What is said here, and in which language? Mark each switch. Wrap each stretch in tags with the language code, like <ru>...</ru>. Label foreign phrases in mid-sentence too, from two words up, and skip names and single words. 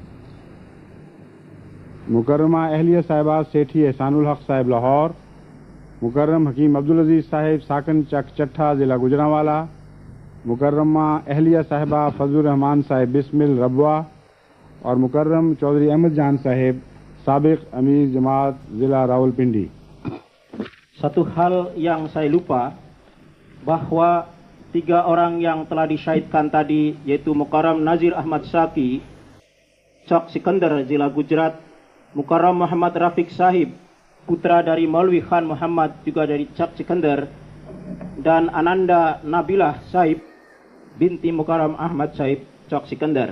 <ur>مکرمہ اہلیہ صاحبہ سیٹھی احسان الحق صاحب لاہور، مکرم حکیم عبدالعزیز صاحب ساکن چک چٹھا ضلع گجرانوالا، مکرمہ اہلیہ صاحبہ فضل الرحمان صاحب بسمل ربوہ، اور مکرم چودھری احمد جان صاحب سابق امیر جماعت ضلع راولپنڈی۔</ur> <id>Satu hal yang saya lupa, bahwa 3 orang yang telah disyahidkan tadi, yaitu Mukarram Nazir Ahmad Syaki, Cok Sikandar, Zila Gujarat, Mukarram Muhammad Rafiq Sahib, putra dari Maulwi Khan Muhammad, juga dari Cok Sikandar, dan Ananda Nabilah Sahib, binti Mukarram Ahmad Sahib, Cok Sikandar.</id>